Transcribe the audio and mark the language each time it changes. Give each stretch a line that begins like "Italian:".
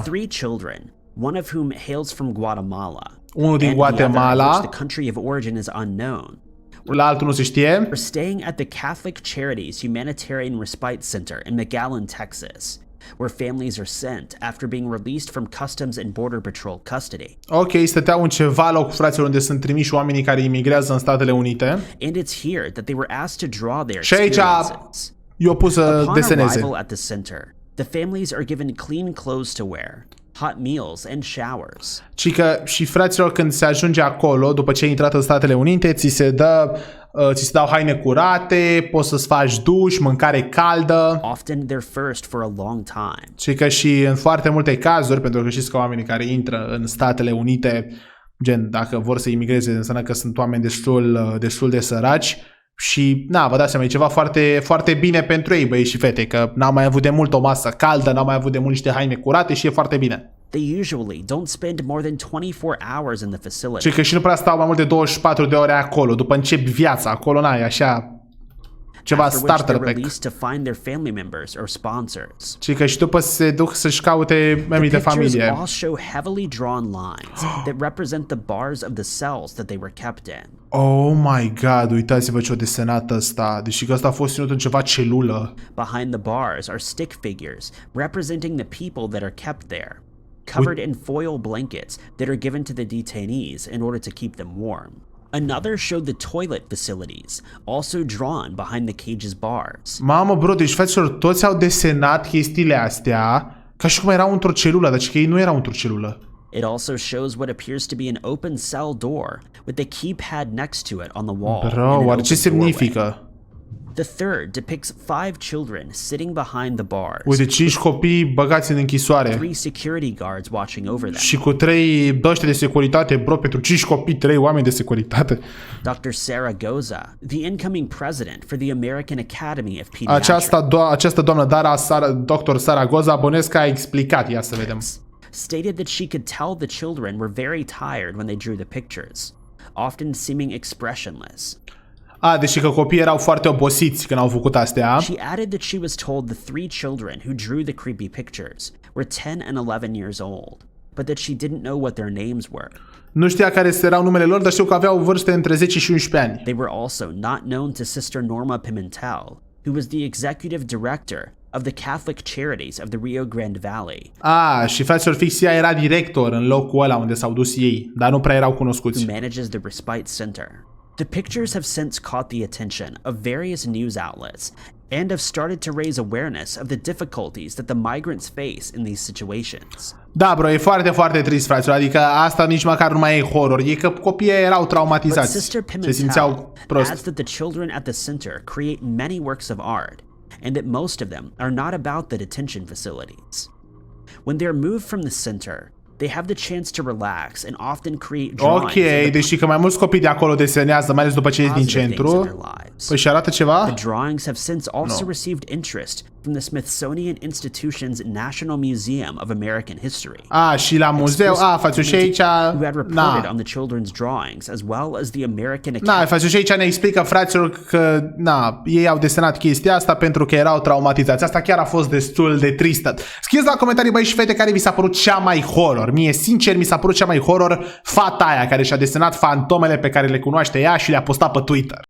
English: 3 children, one of whom hails from Guatemala,
Romanian: Unul din
English: and the other, Guatemala, which the country of origin is unknown,
Romanian: la altul nu se știe.
English: are staying at the Catholic Charities Humanitarian Respite Center in McAllen, Texas, where families are sent after being released from Customs and Border Patrol custody.
Romanian: Ok, stăteau în ceva loc, fraților, unde sunt trimiși oamenii care imigrează în Statele Unite.
English: And it's here that they were asked to draw their
Romanian: Și aici
English: experiences.
Romanian: i-au pus să
English: Upon
Romanian: deseneze.
English: arrival at the center, the families are given clean clothes to wear, hot meals and showers.
Romanian: Și fraților, când se ajunge acolo, după ce ai intrat în Statele Unite, ți se dau haine curate, poți să-ți faci duș, mâncare caldă. Often they're first for a long time. Și că și în foarte multe cazuri, pentru că știți că oamenii care intră în Statele Unite, gen, dacă vor să imigreze, înseamnă că sunt oameni destul de săraci. Și, vă dați seama, e ceva foarte, foarte bine pentru ei, băieți și fete, că n-au mai avut de mult o masă caldă, n-au mai avut de mult niște haine curate și e foarte bine.
English: They usually don't spend more than 24 hours in the facility.
Romanian: Și că și nu prea stau mai mult de 24 de ore acolo, după încep viața, acolo n-ai așa ceva starter pack.
English: Released to find their family members or sponsors.
Romanian: Și că și după se duc să-și caute membrii de familie.
English: all show heavily drawn lines that represent the bars of the cells that they were kept in. Oh my god,
Romanian: uitați-vă ce-o desenat ăsta. Deși că ăsta a fost ținut în ceva celulă.
English: Behind the bars are stick figures representing the people that are kept there, covered in foil blankets that are given to the detainees in order to keep them warm. Another showed the toilet facilities, also drawn behind the cage's bars.
Romanian: Mamă, bro, deci fraților, toți au desenat chestiile astea ca și cum erau într-o celulă, deci că ei nu erau într-o celulă.
English: It also shows what appears to be an open cell door with the keypad next to it on the wall.
Romanian: Bro, oare ce semnifică?
English: The third depicts 5 children sitting behind the bars.
Romanian: Uite, 5 copii băgați în închisoare.
English: 3 security guards watching over them.
Romanian: Și cu 3 dăște de securitate, bro, pentru 5 copii, 3 oameni de securitate.
English: Dr. Zaragoza, the incoming president for the American Academy of Pediatrics.
Romanian: Această doamnă Dr. Zaragoza, bănesc că a explicat, ia să vedem.
English: Stated that she could tell the children were very tired when they drew the pictures, often seeming expressionless.
Romanian: Deși că copiii erau foarte obosiți când au făcut astea.
English: She added that she was told the 3 children who drew the creepy pictures were 10 and 11 years old, but that she didn't know what their names were.
Romanian: Nu știa care erau numele lor, dar știu că aveau vârste între 10 și 11 ani.
English: They were also not known to Sister Norma Pimentel, who was the executive director of the Catholic Charities of the Rio Grande Valley.
Romanian: Și fraților, fix ea era director în locul ăla unde s-au dus ei, dar nu prea erau cunoscuți.
English: Who manages the respite center. The pictures have since caught the attention of various news outlets and have started to raise awareness of the difficulties that the migrants face in these situations.
Romanian: Da, bro, e foarte, foarte trist, fraților. Adică asta nici măcar nu mai e horror. E că copiii erau traumatizați. Se simțeau prost.
English: Adds that the children at the center create many works of art and that most of them are not about the detention facilities. When they're moved from the center, they have the chance to relax and often create drawings.
Romanian: Ok, deși că mai mulți copii de acolo desenează, mai ales după ce ies din centru. Păi și arată ceva?
English: The drawings have since also received interest from the Smithsonian Institution's National Museum of American History.
Romanian: Și la muzeu, faci și aici,
English: who had reported on the children's drawings as well as the American Academy.
Romanian: Faci și aici ne explică fraților că, ei au desenat chestia asta pentru că erau traumatizați. Asta chiar a fost destul de tristă. Scrieți la comentarii, băi și fete, care vi s-a părut cea mai horror. Mie, sincer, mi s-a părut cea mai horror fata aia care și-a desenat fantomele pe care le cunoaște ea și le-a postat pe Twitter.